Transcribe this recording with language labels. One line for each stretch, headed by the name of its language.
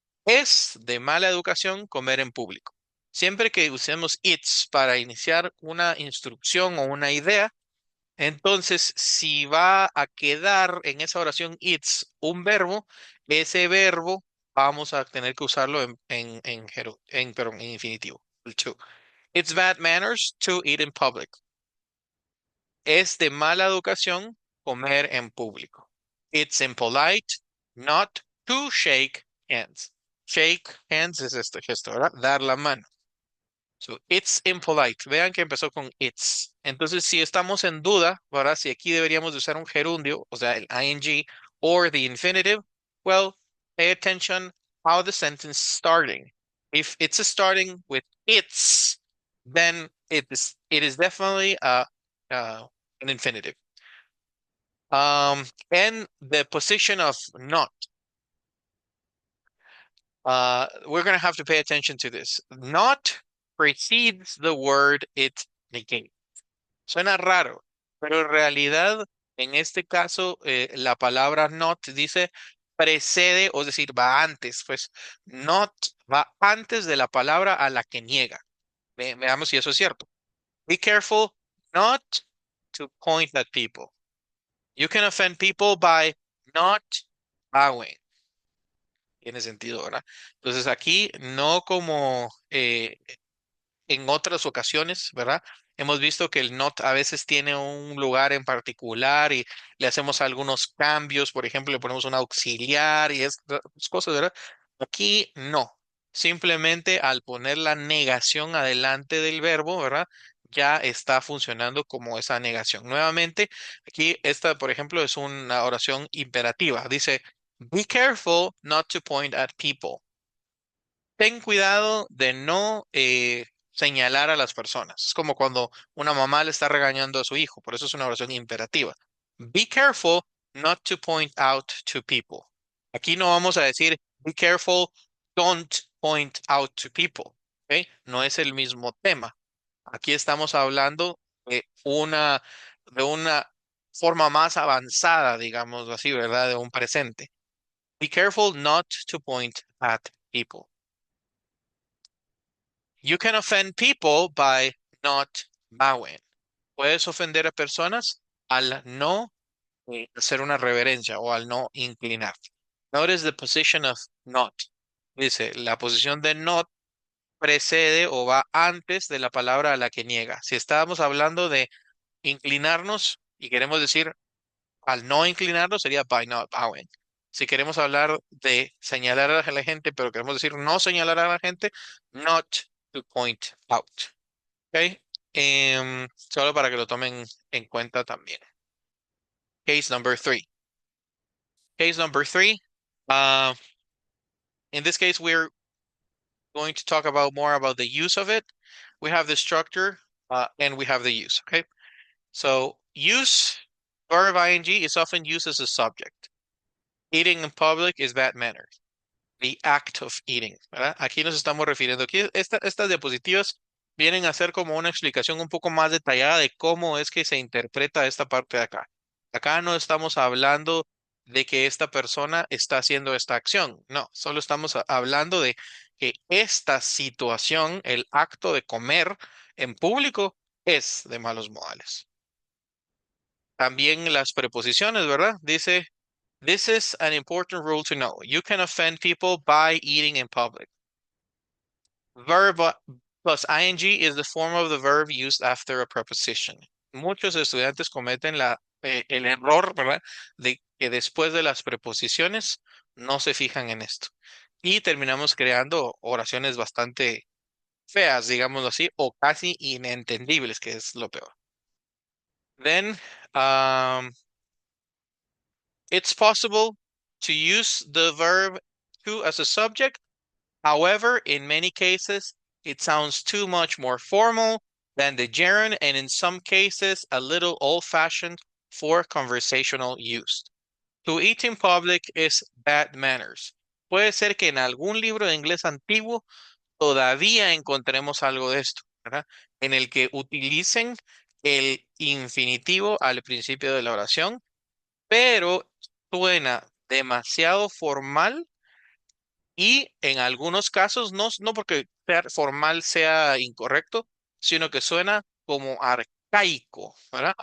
Spanish: Es de mala educación comer en público. Siempre que usemos it's para iniciar una instrucción o una idea, entonces, si va a quedar en esa oración it's un verbo, ese verbo vamos a tener que usarlo perdón, en infinitivo, el to.
English: It's bad manners to eat in public.
Spanish: Es de mala educación comer en público.
English: It's impolite not to shake hands.
Spanish: Shake hands es este gesto, ¿verdad? Dar la mano.
English: So, it's impolite.
Spanish: Vean que empezó con it's. Entonces, si estamos en duda, ¿verdad? Si aquí deberíamos de usar un gerundio, o sea, el ing
English: or the infinitive, well, pay attention how the sentence starting. If it's starting with it's, then it is definitely an infinitive. And the position of not, we're gonna have to pay attention to this. Not precedes the word it negates.
Spanish: Suena raro, pero en realidad, en este caso, la palabra not dice precede, o es decir, va antes, pues not va antes de la palabra a la que niega. Veamos si eso es cierto.
English: Be careful not to point at people. You can offend people by not bowing.
Spanish: Tiene sentido, ¿verdad? Entonces aquí no como en otras ocasiones, ¿verdad? Hemos visto que el not a veces tiene un lugar en particular y le hacemos algunos cambios, por ejemplo, le ponemos un auxiliar y estas cosas, ¿verdad? Aquí no. Simplemente al poner la negación adelante del verbo, ¿verdad? Ya está funcionando como esa negación. Nuevamente, aquí esta, por ejemplo, es una oración imperativa.
English: Dice, be careful not to point at people.
Spanish: Ten cuidado de no señalar a las personas. Es como cuando una mamá le está regañando a su hijo, por eso es una oración imperativa.
English: Be careful not to point out to people.
Spanish: Aquí no vamos a decir
English: be careful, don't point out to people.
Spanish: ¿Ok? No es el mismo tema. Aquí estamos hablando de una forma más avanzada, digamos así, ¿verdad? De un presente.
English: Be careful not to point at people. You can offend people by not bowing.
Spanish: Puedes ofender a personas al no hacer una reverencia o al no inclinar.
English: Notice the position of not.
Spanish: Dice, la posición de not precede o va antes de la palabra a la que niega. Si estábamos hablando de inclinarnos y queremos decir al no inclinarnos sería
English: by not bowing.
Spanish: Si queremos hablar de señalar a la gente, pero queremos decir no señalar a la gente,
English: not to point out.
Spanish: ¿Ok? Solo para que lo tomen en cuenta también.
English: Case number three. Case number three. Uh, in this case, we're going to talk about more about the use of it. We have the structure and we have the use. Okay. So use, verb ing is often used as a subject. Eating in public is bad manners. The act of eating,
Spanish: ¿verdad? Aquí nos estamos refiriendo. Aquí estas diapositivas vienen a ser como una explicación un poco más detallada de cómo es que se interpreta esta parte de acá. Acá no estamos hablando de que esta persona está haciendo esta acción. No, solo estamos hablando de que esta situación, el acto de comer en público, es de malos modales. También las preposiciones, ¿verdad?
English: Dice, this is an important rule to know. You can offend people by eating in public. Verb plus ing is the form of the verb used after a preposition.
Spanish: Muchos estudiantes cometen el error, ¿verdad? De que después de las preposiciones no se fijan en esto. Y terminamos creando oraciones bastante feas, digámoslo así, o casi inentendibles, que es lo peor.
English: Then, um, it's possible to use the verb to as a subject. However, in many cases, it sounds too much more formal than the gerund, and in some cases, a little old-fashioned for conversational use. To eat in public is bad manners.
Spanish: Puede ser que en algún libro de inglés antiguo todavía encontremos algo de esto, ¿verdad? En el que utilicen el infinitivo al principio de la oración, pero suena demasiado formal y en algunos casos, no porque ser formal sea incorrecto, sino que suena como arcaico, ¿verdad?